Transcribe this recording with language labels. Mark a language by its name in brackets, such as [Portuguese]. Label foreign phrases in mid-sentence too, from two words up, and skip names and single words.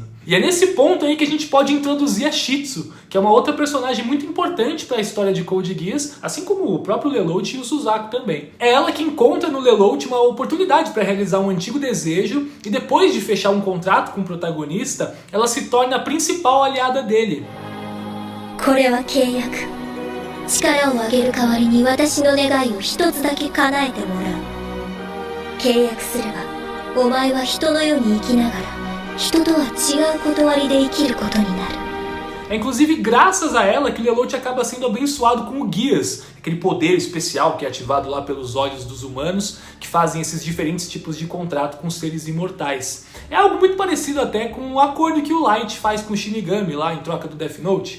[Portuguese] E é nesse ponto aí que a gente pode introduzir a Shitsu, que é uma outra personagem muito importante para a história de Code Geass, assim como o próprio Lelouch e o Suzaku também. É ela que encontra no Lelouch uma oportunidade para realizar um antigo desejo e depois de fechar um contrato com o protagonista, ela se torna a principal aliada dele. [Japanese] これは契約。力をあげる代わりに私の願いを一つだけ叶えてもらう。契約すれば、お前は人の世に生きながら、人とは違う断りで生きることになる。 [Portuguese] É inclusive graças a ela que o Lelouch acaba sendo abençoado com o Geass, aquele poder especial que é ativado lá pelos olhos dos humanos, que fazem esses diferentes tipos de contrato com seres imortais. É algo muito parecido até com o acordo que o Light faz com o Shinigami lá em troca do Death Note.